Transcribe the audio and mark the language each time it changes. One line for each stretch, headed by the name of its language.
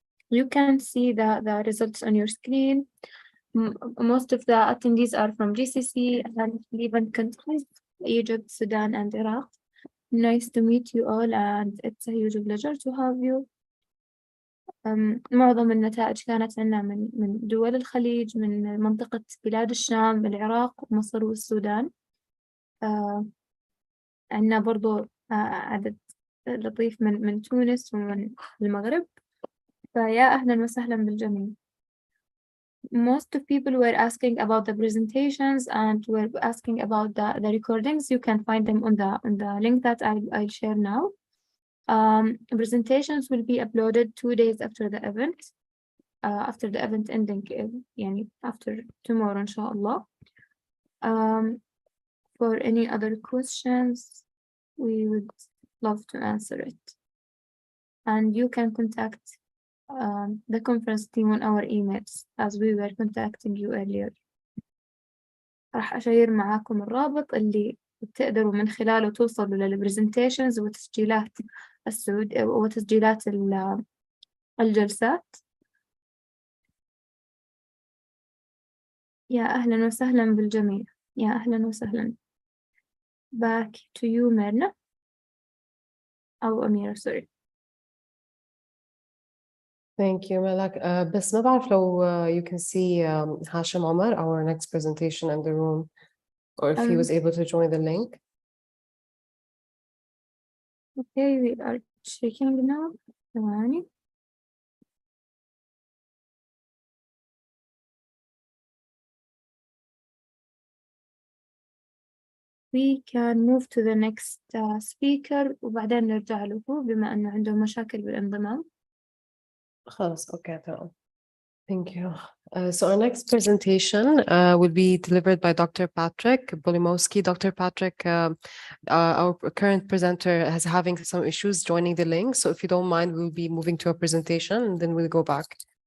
English: You can see the results on your screen. Most of the attendees are from GCC and Levant countries, Egypt, Sudan, and Iraq. Nice to meet you all, and it's a huge pleasure to have you.
Arabic: معظم النتائج كانت عندنا من دول الخليج، من منطقة بلاد الشام، العراق، مصر والسودان. عندنا برضو عدد لطيف من تونس ومن المغرب. فيا أهلا وسهلا بالجميع.
English: Most of people were asking about the presentations and were asking about the recordings. You can find them on the link that I'll share now. Presentations will be uploaded 2 days after the event, after the event ending, يعني after tomorrow, inshallah. For any other questions, we would love to answer it. And you can contact the conference team on our emails as we were contacting you earlier.
Arabic: راح أشير معاكم الرابط اللي بتقدروا من خلاله توصلوا للبرزنتيشنز وتسجيلات وتسجيلات الجلسات. يا أهلا وسهلا بالجميع. يا أهلا وسهلا.
English: Back to you, Myrna.
Arabic: أو أميرة, sorry.
English: Thank you, Malak.
Arabic: بس ما بعرف لو
English: you can see Hasham Omar, our next presentation in the room, or if he was able to join the link. Okay, we are checking now.
Arabic: ثواني.
English: We can move to the next speaker
Arabic: وبعدين نرجع له بما أنه عنده مشاكل بالانضمام. خلاص, okay, تمام.
English: Thank you. So our next presentation will be delivered by Dr. Patrick Bolimowski. Dr. Patrick, our current presenter, is having some issues joining the link. So if you don't mind, we'll be moving to a presentation and then we'll go back.